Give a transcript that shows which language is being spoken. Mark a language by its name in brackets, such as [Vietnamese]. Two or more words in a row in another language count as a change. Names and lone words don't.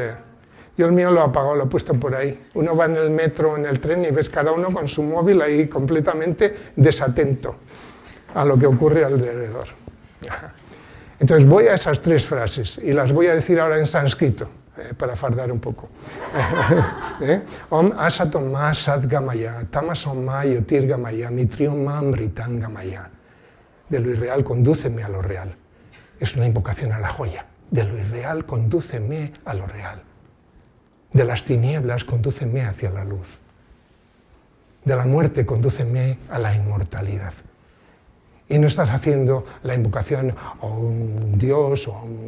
[Spanish] yo el mío lo he apagado, lo he puesto por ahí. Uno va en el metro, en el tren y ves cada uno con su móvil ahí completamente desatento a lo que ocurre alrededor. Entonces voy a esas 3 frases y las voy a decir ahora en sánscrito, para fardar un poco. [Sanskrit] Om asatom ma sat gamaya, tamasom ma yotir gamaya, mitriom ma amritam gamaya. [Spanish] De lo irreal condúceme a lo real. Es una invocación a la joya. De lo irreal condúceme a lo real. De las tinieblas condúceme hacia la luz. De la muerte condúceme a la inmortalidad. Y no estás haciendo la invocación a un Dios o a un...